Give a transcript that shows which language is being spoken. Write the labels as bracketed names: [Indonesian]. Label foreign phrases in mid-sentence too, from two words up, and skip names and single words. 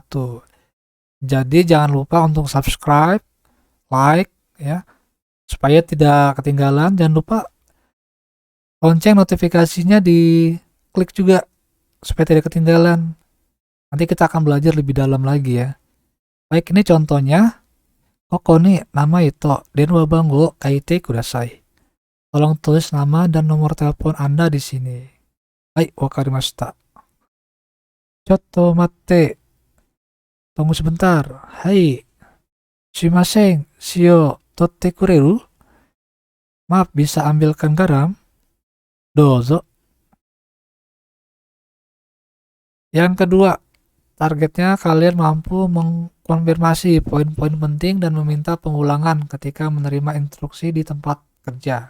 [Indonesian] Jadi jangan lupa untuk subscribe, like ya, supaya tidak ketinggalan. Jangan lupa lonceng notifikasinya diklik juga supaya tidak ketinggalan. Nanti kita akan belajar lebih dalam lagi ya. Baik, ini contohnya. [Japanese] ここに名前と電話番号書いてください. [Indonesian] Tolong tulis nama dan nomor telepon Anda di sini. [Japanese] Hai, wakarimashita. ちょっと待って. [Indonesian] Tunggu sebentar. Hai. [Japanese] すみません、塩取ってくれる? [Indonesian] Maaf, bisa ambilkan garam? [Japanese] Dozo. [Indonesian] Yang kedua, targetnya kalian mampu mengkonfirmasi poin-poin penting dan meminta pengulangan ketika menerima instruksi di tempat kerja.